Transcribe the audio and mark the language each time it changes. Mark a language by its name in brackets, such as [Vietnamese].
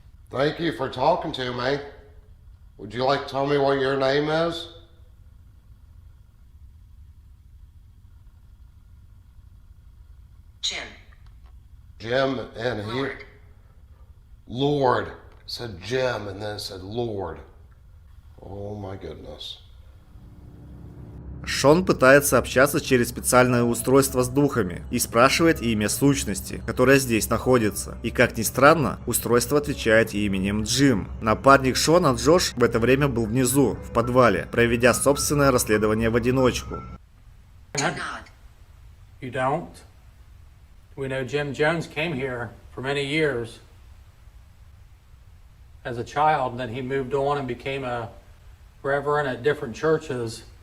[English] Thank you for talking to me. Would you like to tell me what your name is? Jim. Jim and he. Lord. It said Jim and then it said Lord. Oh my goodness. [Russian] Шон пытается общаться через специальное устройство с духами и спрашивает имя сущности, которая здесь находится. И как ни странно, устройство отвечает именем Джим. Напарник Шона, Джош, в это время был внизу, в подвале, проведя собственное расследование в одиночку. [English] You don't? We know Jim Jones came here for many years as a child, and then he moved on and became a reverend at different churches.